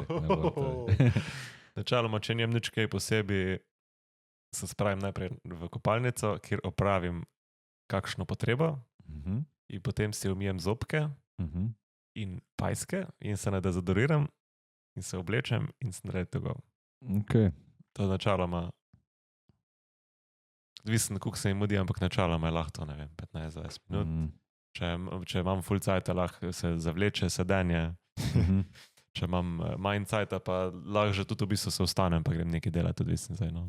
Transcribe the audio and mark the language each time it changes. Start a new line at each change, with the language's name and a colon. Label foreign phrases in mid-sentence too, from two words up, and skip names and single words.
Slovenian: Načeloma, če njem nič kaj posebej, se spravim najprej v kopalnico, kjer opravim kakšno potrebo in potem si umijem zobke in pajske in se ne dezodoriram in se oblečem in sem
English: ready to go.
Slovenian: Okay. To je načeloma, odvisno, koliko se jim mudi, ampak načeloma je lahko, ne vem, 15-20 minut. Če imam full cajta, lahko se zavleče sedenje. Če imam manj cajta, pa lahko že tudi v bistvu se vstanem, pa grem nekaj delati, odvisno zdaj, no.